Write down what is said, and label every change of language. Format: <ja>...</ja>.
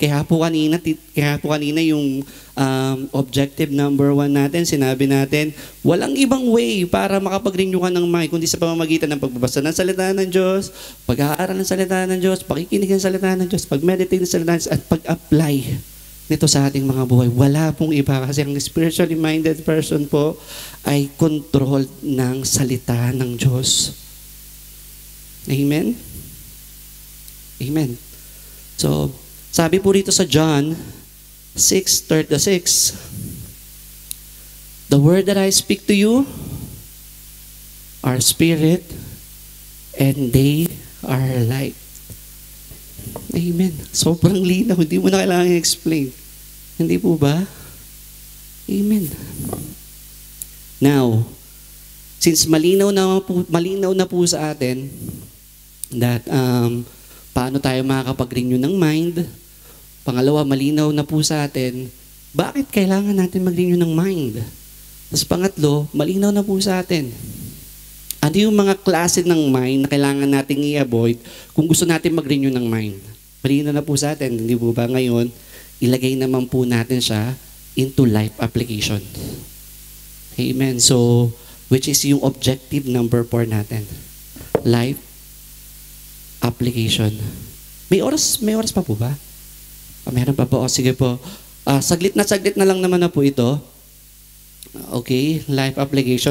<tl>Kaya po kanina yung objective number 1 natin, sinabi natin, walang ibang way para makapag-renew ka ng mind kundi sa pamamagitan ng pagbabasa ng salita ng Diyos, pag-aaral ng salita ng Diyos, pakikinig ng salita ng Diyos, pag-meditate ng salita ng Diyos, at pag-apply nito sa ating mga buhay. Wala pong iba kasi ang spiritually minded person po ay controlled ng salita ng Diyos. Amen? Amen.</tl> <en>So,</en> <tl>sabi po rito sa</tl> <en>John 6:36, the word that I speak to you are spirit and they are light.</en> <tl>Amen. Sobrang linaw. Hindi mo na kailangan i-explain. Hindi po ba? Amen. Now, since malinaw na po sa atin that paano tayo makakapag-renew ng mind. Pangalawa, malinaw na po sa atin, bakit kailangan natin mag-renew ng mind? Tapos pangatlo, malinaw na po sa atin. Ano yung mga klase ng mind na kailangan nating i-avoid kung gusto natin mag-renew ng mind? Malinaw na po sa atin, hindi po ba ngayon, ilagay naman po natin siya</tl> <en>into life application. Amen.</en> <tl>So, which is yung objective number 4 natin. Life application. May oras pa po ba? Meron pa po. O, sige po. Saglit na lang naman na po ito. Okay, life application.</tl>